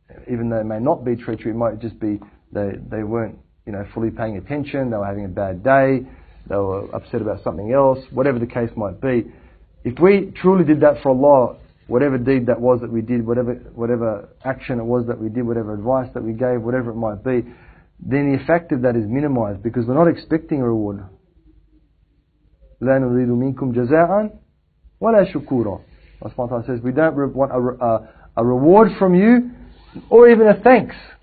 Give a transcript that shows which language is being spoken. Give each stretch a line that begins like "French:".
English: even though it may not be treachery, it might just be they weren't fully paying attention, they were having a bad day, they were upset about something else, whatever the case might be. If we truly did that for Allah, whatever deed that was that we did, whatever action it was that we did, whatever advice that we gave, whatever it might be, then the effect of that is minimized because we're not expecting a reward.
Arabic: لا نريد منكم جزاء ولا شكورا.
English: Allah subhanahu wa ta'ala says we don't want a reward from you, or even a thanks.